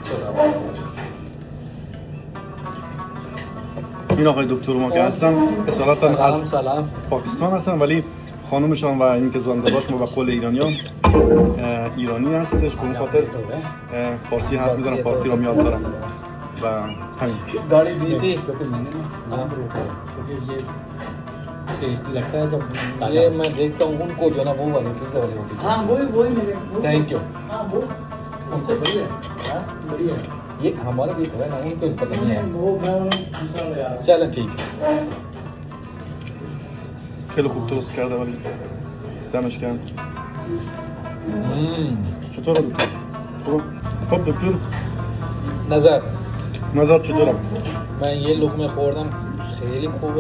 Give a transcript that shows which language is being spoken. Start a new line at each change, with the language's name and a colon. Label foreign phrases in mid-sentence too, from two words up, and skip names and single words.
Persian: این آقای دکتر ما که هستن اصالتا از پاکستان هستن ولی خانومشان و این که زنده باش موکل ایرانی هستش، به اون خاطر فارسی حرف میزنن، فارسی رو یاد دارن و همین.
Hindi: गाड़ी दी थी क्योंकि मैंने ना क्योंकि ये टेस्टी लगता है जब ये मैं देखता हूँ उनको जो ना वो वाली पिज़्ज़ा वाली होती है। हाँ वही मेरे
English: thank you.
Hindi: हाँ वो उससे बढ़िया है, बढ़िया है ये हमारा भी है ना, उनको पता नहीं है वो। चलो ठीक है
Persian: خیلی خوب درست کرده ولی دمش گرم. چطوره دکتر؟ خب دکتر نظر چطوره؟ من یه لقمه خوردم خیلی خوبه.